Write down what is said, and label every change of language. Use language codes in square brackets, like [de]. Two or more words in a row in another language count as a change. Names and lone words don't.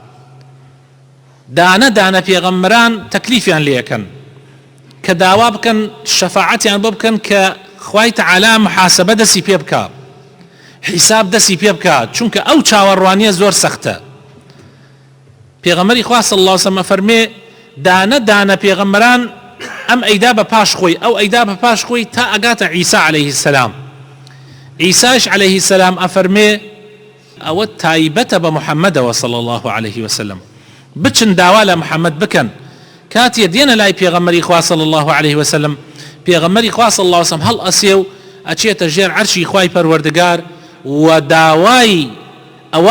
[ckb] دانە دانە پێغەمبەران تەکلیفیان لێەکەن کە داوا بکەن شەفاعەتیان بۆ بکەن کە خوای تعالی محاسبە دەستی پێ بکات حساب دەستی پێ بکات چونکە ئەو چاوەڕوانیە زۆر سەختە پێغەمبەری خوا [ar] صلی الله علیه وسلم [ckb] فەرمێ دانە دانە پێغەمبەران ئەم ئەیدا بە پاش خۆی ئەو ئەیدا بە پاش خۆی تا ئەگاتە عیسا [ar] عليه السلام [ckb] عیساش [ar] عليه السلام [ckb] ئەفەرمێ ئەوە تایبەتە بە محەممەدەوە [ar] صلی الله عليه وسلم [ckb] بچن داوا لە محەممەد بکەن کاتێ دێنە لای پێغەمبەری خوا [ar] صلی الله عليه وسلم [ckb] پێغەمبەری خوا [ar] صلی الله علیه وسلم [ckb] هەڵ ئەسێ و ئەچێتە ژێر عەرشی خوای پەروەردگار و داوای ئەوە